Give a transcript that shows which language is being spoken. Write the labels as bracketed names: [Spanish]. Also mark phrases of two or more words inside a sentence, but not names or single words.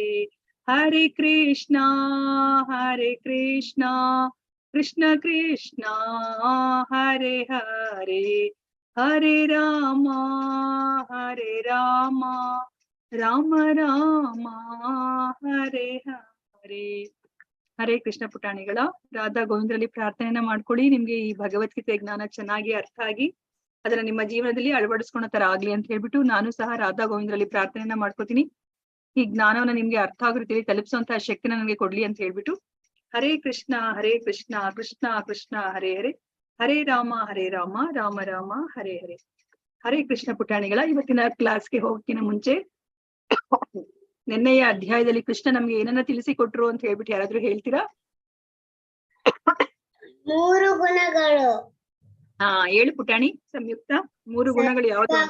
[Sanskrit] ಹರೇ ಕೃಷ್ಣ ಕೃಷ್ಣ ಕೃಷ್ಣ ಹರೇ ಹರೇ, ಹರೇ ರಾಮ ರಾಮ ರಾಮ ಹರೇ ಹರೇ. [Kannada] ಹರೇ ಕೃಷ್ಣ ಪುಟಾಣಿಗಳ. ರಾಧಾ ಗೋವಿಂದರಲ್ಲಿ ಪ್ರಾರ್ಥನೆಯನ್ನ ಮಾಡ್ಕೊಳ್ಳಿ. ನಿಮ್ಗೆ ಈ ಭಗವದ್ಗೀತೆ ಜ್ಞಾನ ಚೆನ್ನಾಗಿ ಅರ್ಥ ಆಗಿ ಅದನ್ನ ನಿಮ್ಮ ಜೀವನದಲ್ಲಿ ಅಳವಡಿಸ್ಕೊಳೋ ತರ ಆಗ್ಲಿ ಅಂತ ಹೇಳ್ಬಿಟ್ಟು ನಾನು ಸಹ ರಾಧಾ ಗೋವಿಂದರಲ್ಲಿ ಪ್ರಾರ್ಥನೆಯನ್ನ ಮಾಡ್ಕೋತೀನಿ. ಈ ಜ್ಞಾನವನ್ನ ನಿಮ್ಗೆ ಅರ್ಥ ಆಗೋ ರೀತಿಯಲ್ಲಿ ತಲುಪಿಸುವಂತಹ ಶಕ್ತಿನ ನನಗೆ ಕೊಡ್ಲಿ ಅಂತ ಹೇಳ್ಬಿಟ್ಟು [Sanskrit] ಹರೇ ಕೃಷ್ಣ ಕೃಷ್ಣ ಕೃಷ್ಣ ಹರೇ ಹರೇ ಹರೇ ರಾಮ ರಾಮ ರಾಮ ಹರೇ ಹರೇ. [Kannada] ಹರೇ ಕೃಷ್ಣ ಪುಟಾಣಿಗಳ ಇವತ್ತಿನ ಕ್ಲಾಸ್ಗೆ ಹೋಗಕ್ಕಿನ ಮುಂಚೆ ನಿನ್ನೆಯ ಅಧ್ಯಾಯದಲ್ಲಿ ಕೃಷ್ಣ ನಮ್ಗೆ ಏನನ್ನ ತಿಳಿಸಿಕೊಟ್ರು ಅಂತ ಹೇಳ್ಬಿಟ್ಟು ಯಾರಾದ್ರೂ ಹೇಳ್ತೀರಾ? 3 ಗುಣಗಳು. ಹಾ ಹೇಳು ಪುಟಾಣಿ ಸಂಯುಕ್ತ. 3 ಗುಣಗಳು ಯಾವ್ದು ಅಂತ?